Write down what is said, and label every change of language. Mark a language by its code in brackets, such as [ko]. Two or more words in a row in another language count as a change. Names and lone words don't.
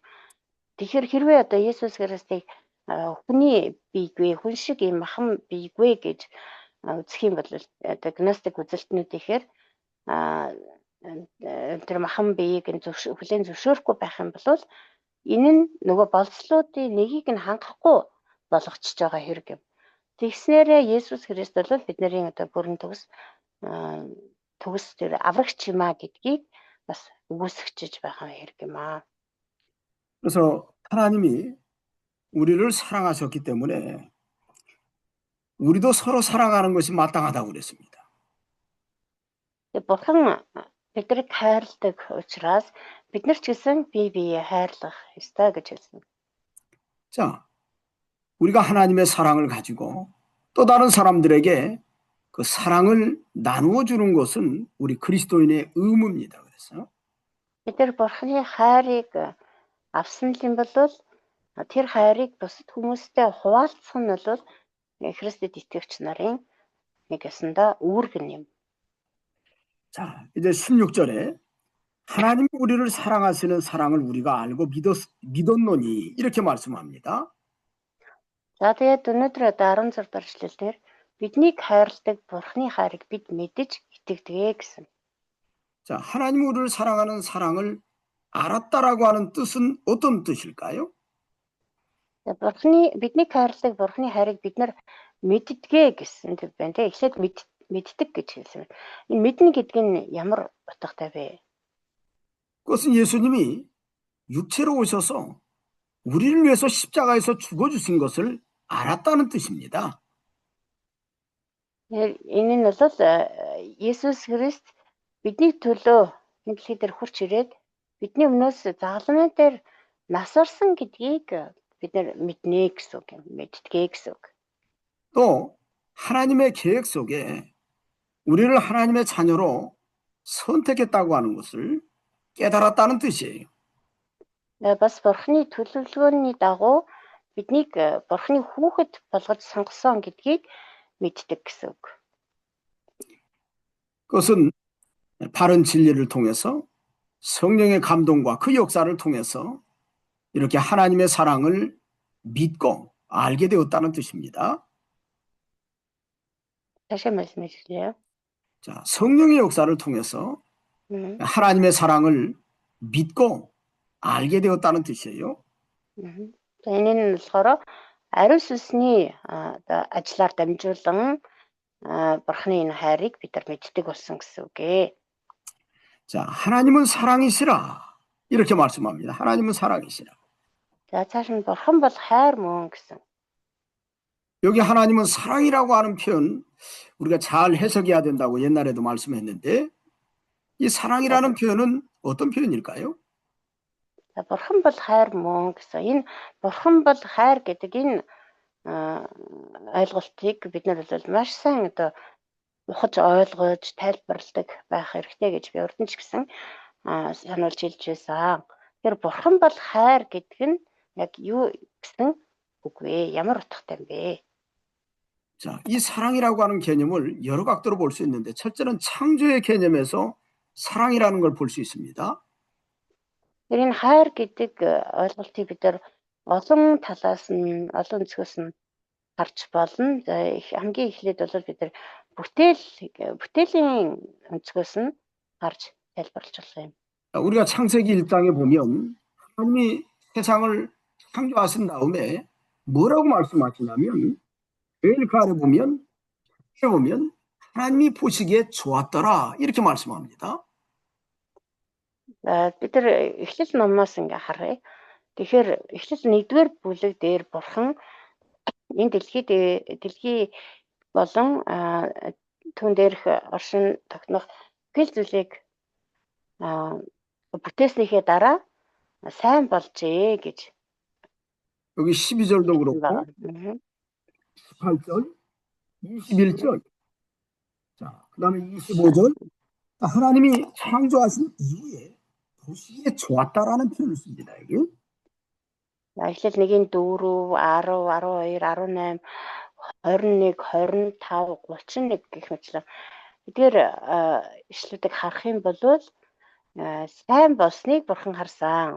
[mn] Тэгэхээр хэрвээ одоо Есүс Христийг хүний биегүй хүн шиг юм махан биегүй гэж үзэх юм бол одоо гностик үзэлтнүүд ихээр тэр махан биеийг хүлээн зөвшөөрөхгүй байх юм бол энэ нь нөгөө болцлуудын нэгийг нь хангахгүй болгочихж байгаа хэрэг юм. Тэгснээрээ Есүс Христ бол бидний одоо бүрэн төгс тэр аврагч юм а гэдгийг бас үгүйсгэж байгаа хэрэг юм аа. [ko] 그래서 하나님이 우리를 사랑하셨기 때문에 우리도 서로 사랑하는 것이 마땅하다고 그랬습니다. [mn] Бурхан биднийг хайрладаг учраас бид нар ч гэсэн бие биеэ хайрлах ёстой гэж хэлсэн. [ko] 자, 우리가 하나님의 사랑을 가지고 또 다른 사람들에게 그 사랑을 나누어 주는 것은 우리 그리스도인의 의무입니다. 그래서 [mn] Бид нар Бурханы хайрыг авсан юм бол тэр хайрыг бусад хүмүүстэй хуваалцах нь бол Христэд итгэгч нарын нэг ясандаа үүрэг юм. [ko] 자, 이제 16절에 하나님이 우리를 사랑하시는 사랑을 우리가 알고 믿었노니 이렇게 말씀합니다. [mn] За тэгээд өнөөдөр одоо 16 дахь эшлэлээр биднийг хайрладаг Бурхны хайрыг бид мэдэж итгэдэг гэсэн. [ko] 자, 하나님이 우리를 사랑하는 사랑을 알았다라고 하는 뜻은 어떤 뜻일까요? [mn] Биднийг хайрладаг Бурхны хайрыг бид нар мэддэгэ гэсэн үг байна те. Эхлээд мэддэг гэж хэлсэн байна. Энэ мэднэ гэдэг нь ямар утгатай вэ? [ko] 그것은 예수님이 육체로 오셔서 우리를 위해서 십자가에서 죽어주신 것을 알았다는 뜻입니다. [mn] Энэ нь бол Есүс Христ бидний төлөө энэ дэлхий дээр хурц ирээд бидний өмнөөс загалмай дээр нас орсон гэдгийг бид нар мэднэ гэсэн үг юм. мэддэгэ гэсэн үг. [ko] 또 하나님의 계획 속에 우리를 하나님의 자녀로 선택했다고 하는 것을 깨달았다는 뜻이에요. [mn] Бас Бурхны төлөвлөгөөний дагуу биднийг Бурхны хүүхэд болгож сонгосон гэдгийг мэддэг гэсэн үг. [ko] 그것은 바른 진리를 통해서 성령의 감동과 그 역사를 통해서 이렇게 하나님의 사랑을 믿고 알게 되었다는 뜻입니다. 다시 말씀해 주실래요? 자, 성령의 역사를 통해서 하나님의 사랑을 믿고 알게 되었다는 뜻이에요. [mn] Энэ нь болохоор ариун сүнсний одоо ажиллаар дамжуулан Бурхны энэ хайрыг бид нар мэддэг болсон гэсэн үг ээ. [ko] 자, 하나님은 사랑이시라 이렇게 말씀합니다. 하나님은 사랑이시라. [mn] За цааш нь Бурхан бол хайр мөн гэсэн. [ko] 여기 하나님은 사랑이라고 하는 표현 우리가 잘 해석해야 된다고 옛날에도 말씀했는데 이 사랑이라는 표현은 어떤 표현일까요? [mn] За Бурхан бол хайр мөн гэсэн. Энэ Бурхан бол хайр гэдэг энэ ойлголтыг бид нар бол маш сайн одоо ухаж ойлгож тайлбарладаг байх хэрэгтэй гэж би урд нь ч гэсэн сануулж хэлж байсан. Тэр Бурхан бол хайр гэдэг нь яг юу гэсэн үг вэ? Ямар утгатай юм бэ? [ko] 자, 이 사랑이라고 하는 개념을 여러 각도로 볼 수 있는데 첫째는 창조의 개념에서 사랑이라는 걸 볼 수 있습니다. [mn] Энэ хайр гэдэг ойлголтыг бид нар олон талаас нь олон зүгээс нь харж болно. Хамгийн эхлээд бол бид нар бүтээлийн өнцгөөс нь харж тайлбарлаж болох юм. [ko] 우리가 창세기 1장에 보면 하나님이 세상을 창조하신 다음에 뭐라고 말씀하시냐면 엘카에 보면 하나님이 보시기에 좋았더라 이렇게 말씀합니다. [mn] Бид нар эхлэл номоос ингээ харъя. Тэгэхээр эхлэл 1-р бүлэг дээр Бурхан энэ дэлхий болон түүн дээрх оршин тогтнох гэл зүйлийг бүтээснийхээ дараа сайн болжээ гэж. [ko] 여기 12절도 그렇고 18절, 21절, 자, 그 다음에 25절 하나님이 창조하신 이후에 보시기에 좋았다라는 표현을 씁니다. 이게. [mn] Эхлэл 1-ийн 4, 10, 12, 18, 21, 25, 31 гэх мэтлэн эдгээр ишлүүдийг харах юм бол сайн болсныг Бурхан харсан.